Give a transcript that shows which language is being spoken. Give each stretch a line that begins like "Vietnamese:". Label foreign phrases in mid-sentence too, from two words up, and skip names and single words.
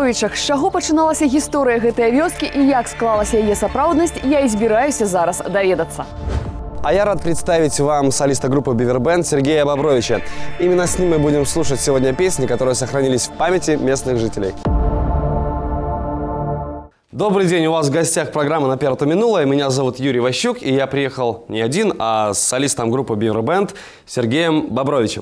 Belarusian: З чаго пачыналася гісторыя гэтай вёскі і як склалася яе сапраўднасць, я і збіраюся зараз даведацца.
Russian: А я рад представить вам солиста группы Бивербенд Сергея Бобровича. Именно с ним мы будем слушать сегодня песни, которые сохранились в памяти местных жителей. Добрый день, у вас в гостях программа «Наперед у минулое». Меня зовут Юрий Ващук, и я приехал не один, а с солистом группы Бивербенд Сергеем Бобровичем.